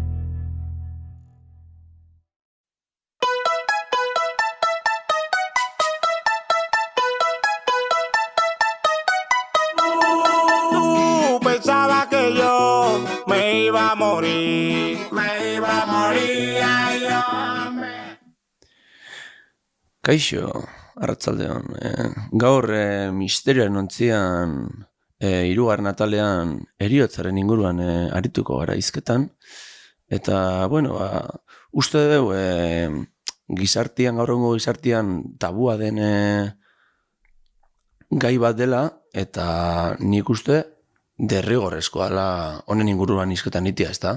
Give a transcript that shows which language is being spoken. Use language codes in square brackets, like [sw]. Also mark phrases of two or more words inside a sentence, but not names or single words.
[es] Pensaba que yo me iba a morir, ay, hombre. [eu] Kaixo, arratsaldeon. Gaur misterioaren ontzian hirugarren atalean heriotzaren inguruan arituko gara hizketan. Eta, bueno, uste dugu gizartian, gaur egungo gizartian tabua den gai bat dela, eta nik uste derrigorrezkoa dela honen inguruan hizketan itia, ezta?